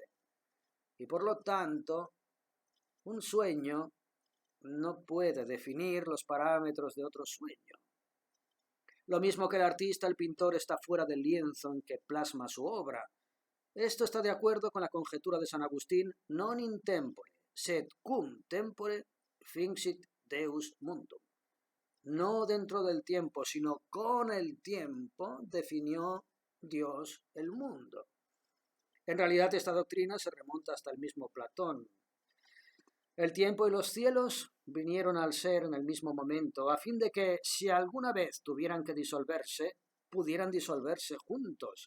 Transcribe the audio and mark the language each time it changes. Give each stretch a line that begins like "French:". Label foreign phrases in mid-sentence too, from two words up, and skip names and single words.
Spanish: Y por lo tanto, un sueño no puede definir los parámetros de otro sueño. Lo mismo que el artista, el pintor está fuera del lienzo en que plasma su obra. Esto está de acuerdo con la conjetura de San Agustín,
Latin: non in tempore, sed cum tempore finxit Deus mundum.
Spanish: No dentro del tiempo, sino con el tiempo definió Dios el mundo. En realidad esta doctrina se remonta hasta el mismo Platón. El tiempo y los cielos vinieron al ser en el mismo momento, a fin de que, si alguna vez tuvieran que disolverse, pudieran disolverse juntos.